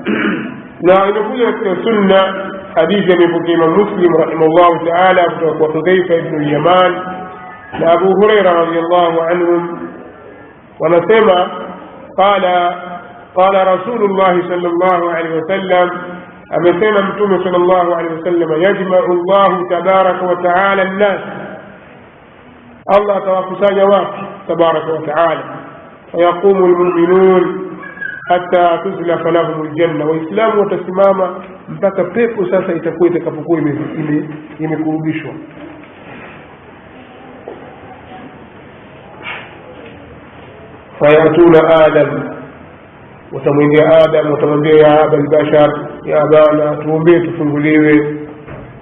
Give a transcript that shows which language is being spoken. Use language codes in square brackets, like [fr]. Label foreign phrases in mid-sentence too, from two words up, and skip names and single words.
[sw] Na inakuja katika sunna hadithi ya Imam Muslim [ar] رحمه الله تعالى [sw] kutoka kwa Hudhaifa ibn al-Yaman na Abu Hurairah [ar] رضي الله عنهم, [sw] wanasema [ar] قال رسول الله صلى الله عليه وسلم, [sw] amesema Mtume [ar] صلى الله عليه وسلم يجمع الله تبارك وتعالى الناس, [sw] Allah atawakusanya watu [ar] تبارك وتعالى فيقوم المؤمنون حتى تزلف لهم الجنة, [sw] waislamu watasimama mpaka pepo sasa itakuwa itakapokuwa imekurubishwa. [ar] فيأتون آدم, [sw] watamwendea Adam, watamwambia [ar] يا أبا البشر يا أبانا [sw] tuombee tufunguliwe.